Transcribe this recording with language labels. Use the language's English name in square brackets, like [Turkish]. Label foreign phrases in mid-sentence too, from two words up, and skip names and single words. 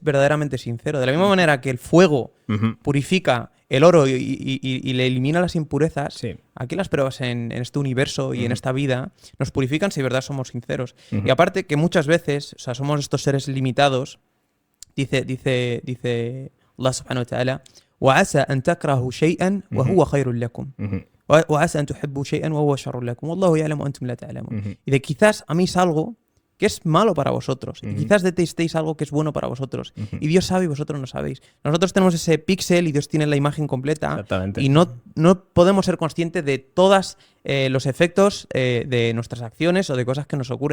[Spanish] es verdaderamente sincero. De la misma manera que el fuego purifica el oro y le elimina las impurezas, Sí. aquí las pruebas en este universo y en esta vida nos purifican si de verdad somos sinceros. Ujú. Y aparte que muchas veces, o sea, somos estos seres limitados, dice [Arabic] Allah سبحانه وتعالى, وعسى أن تكرهوا شيئا وهو خير لكم وعسى أن تحبوا شيئا وهو شر لكم والله يعلم وأنتم لا تعلمون. [Spanish] Y de quizás améis algo que es malo para vosotros, y quizás detestéis algo que es bueno para vosotros, y Dios sabe y vosotros no sabéis. Nosotros tenemos ese píxel y Dios tiene la imagen completa, Exactamente. y no podemos ser conscientes de todos los efectos de nuestras acciones o de cosas que nos ocurren.